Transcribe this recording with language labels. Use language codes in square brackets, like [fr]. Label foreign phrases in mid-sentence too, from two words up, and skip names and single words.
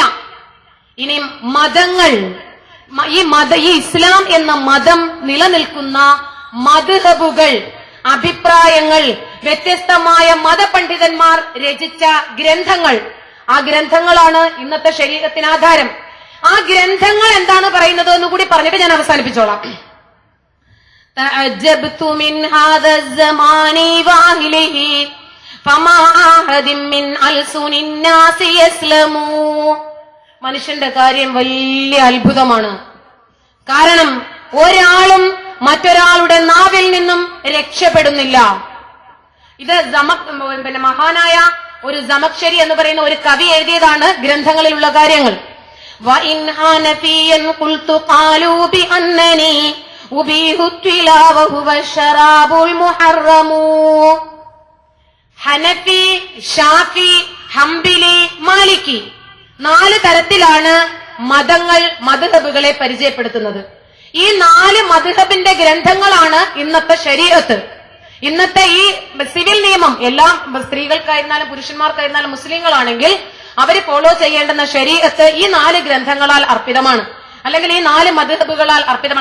[ml] ഇനി മതങ്ങൾ, ഈ ഇസ്ലാം എന്ന മതം നിലനിൽക്കുന്ന മദ്ഹബുകൾ, അഭിപ്രായങ്ങൾ, വ്യത്യസ്തമായ മതപണ്ഡിതന്മാർ രചിച്ച ഗ്രന്ഥങ്ങൾ, ആ ഗ്രന്ഥങ്ങളാണ് ഇന്നത്തെ ശരീഅത്തിന് ആധാരം. ആ ഗ്രന്ഥങ്ങൾ എന്താണ് പറയുന്നത് എന്ന് കൂടി പറഞ്ഞിട്ട് ഞാൻ അവസാനിപ്പിച്ചോളാം. [ar] تعجبت من هذا الزمان واهله فما أحد من ألسن الناس يسلم. [ml] മനുഷ്യന്റെ കാര്യം വലിയ അത്ഭുതമാണ്. കാരണം ഒരാളും മറ്റൊരാളുടെ നാവിൽ നിന്നും രക്ഷപ്പെടുന്നില്ല. ഇത് മഹാനായ ഒരു സമക്ഷരി എന്ന് പറയുന്ന ഒരു കവി എഴുതിയതാണ് ഗ്രന്ഥങ്ങളിലുള്ള കാര്യങ്ങൾ. [ar] وَإِنْ حَنَفِيًّا قُلْتُ قَالُوا بِأَنَّنِي أُبِيحُ التِّلَاوَ وَهُوَ الشَّرَابُ الْمُحَرَّمُ. [ml] ഹനഫി, ഷാഫി, ഹംബലി, മാലിക്കി 4 തരത്തിലാണ് മതങ്ങൾ മദ്ഹബുകളെ പരിചയപ്പെടുത്തുന്നത്. ഈ 4 മദ്ഹബിന്റെ ഗ്രന്ഥങ്ങളാണ് ഇന്നത്തെ ശരീഅത്ത്. ഇന്നത്തെ ഈ സിവിൽ നിയമം എല്ലാം സ്ത്രീകൾക്കായിരുന്നാലും പുരുഷന്മാർക്കായിരുന്നാലും മുസ്ലിങ്ങളാണെങ്കിൽ അവര് ഫോളോ ചെയ്യേണ്ടുന്ന ശരീഅത്ത് ഈ 4 ഗ്രന്ഥങ്ങളാൽ അർപ്പിതമാണ്, അല്ലെങ്കിൽ ഈ 4 മദ്ഹബുകളാൽ അർപ്പിതമാണ്.